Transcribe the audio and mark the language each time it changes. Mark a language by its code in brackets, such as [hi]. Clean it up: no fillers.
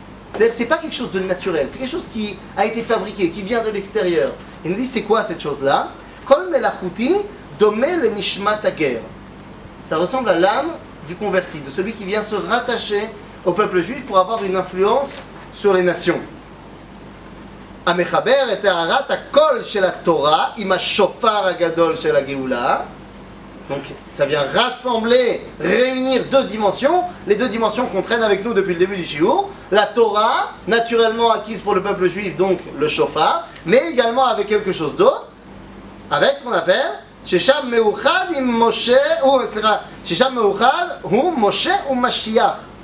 [fr] C'est-à-dire que c'est pas quelque chose de naturel, c'est quelque chose qui a été fabriqué, qui vient de l'extérieur. Il nous dit c'est quoi cette chose-là? [he] Kol melachouti domé le nishmat hager. [fr] Ça ressemble à l'âme du converti, de celui qui vient se rattacher au peuple juif pour avoir une influence sur les nations. [he] המחבר את טהרת הקול של התורה עם השופר הגדול של הגאולה. [fr] Donc ça vient rassembler, réunir deux dimensions, les deux dimensions qu'on traîne avec nous depuis le début du shiur. La Torah, naturellement acquise pour le peuple juif, donc le shofar, mais également avec quelque chose d'autre, avec ce qu'on appelle Shesham Meuchad im Moshe, ou Shesham Meuchad hu Moshe ou Mashiach.